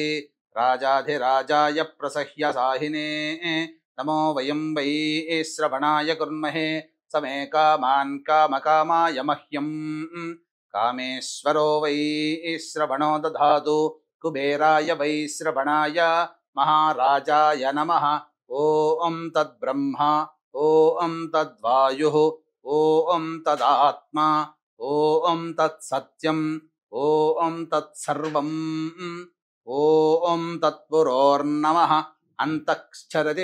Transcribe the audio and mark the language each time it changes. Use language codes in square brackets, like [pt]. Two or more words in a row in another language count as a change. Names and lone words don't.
[sa] రాజాధిరాజాయ ప్రసహ్య సాహినే నమో వయం వై శ్రవణాయ కుర్మహే. సమే కామాన్ కామకామాయ మహ్యం కామేశ్వరో వై శ్రవణో దధాతు. కుబేరాయ వై శ్రవణాయ महाराजाय नमः ॐ तद्ब्रह्म ॐ तद्वायुः ॐ तदात्मा ॐ तत्सत्यम् ॐ तत्सर्वम् ॐ तत्पुरोर्नमः अन्तःश्चरति